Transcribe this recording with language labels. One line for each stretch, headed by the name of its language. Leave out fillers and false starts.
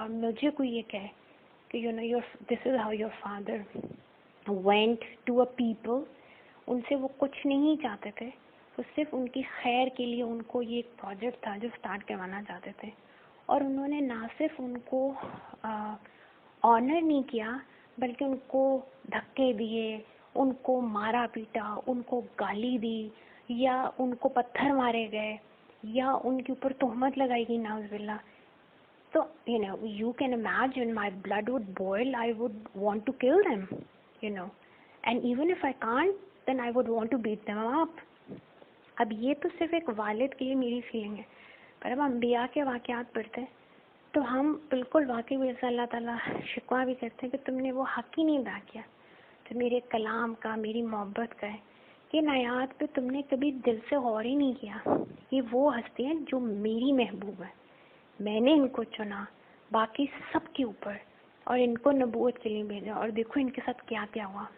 Urdu: اور مجھے کوئی یہ کہے کہ
English: this is how your father went to a people,
Urdu: ان سے وہ کچھ نہیں چاہتے تھے، وہ صرف ان کی خیر کے لیے ان کو یہ ایک پروجیکٹ تھا جو سٹارٹ کروانا چاہتے تھے، اور انہوں نے نہ صرف ان کو آنر نہیں کیا بلکہ ان کو دھکے دیے، ان کو مارا پیٹا، ان کو گالی دی، یا ان کو پتھر مارے گئے، یا ان کے اوپر تہمت لگائی گئی نعوذ باللہ.
English: تو you can imagine my blood would boil, I would want to kill them, and even if I can't, then I would want to beat them up.
Urdu: اب یہ تو صرف ایک والد کے لیے میری فیلنگ ہے، پر اب انبیاء کے واقعات پڑھتے ہیں تو ہم بالکل واقعی جیسا اللہ تعالیٰ شکوہ بھی کرتے ہیں کہ تم نے وہ حق ہی نہیں ادا کیا تو میرے کلام کا، میری محبت کا ہے. ان آیات پہ تم نے کبھی دل سے غور ہی نہیں کیا. یہ وہ ہستی ہیں جو میری محبوب ہے، میں نے ان کو چنا باقی سب کے اوپر، اور ان کو نبوت کے لیے بھیجا، اور دیکھو ان کے ساتھ کیا کیا ہوا.